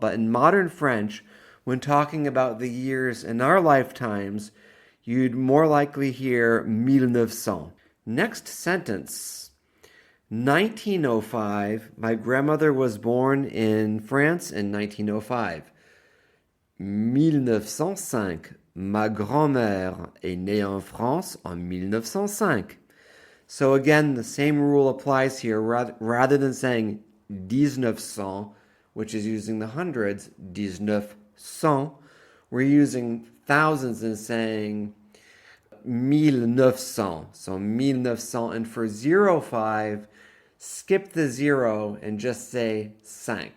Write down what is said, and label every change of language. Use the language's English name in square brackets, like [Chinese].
[English] But in modern French, when talking about the years in our lifetimes, you'd more likely hear 1900. Next sentence. 1905. My grandmother was born in France in 1905. 1905. [French] Ma grand-mère est née en France en 1905. [English] So again, the same rule applies here. Rather than saying 1900, which is using the hundreds, 1900, we're using thousands and saying 1900. So 1900. And for 05, skip the 0 and just say 5.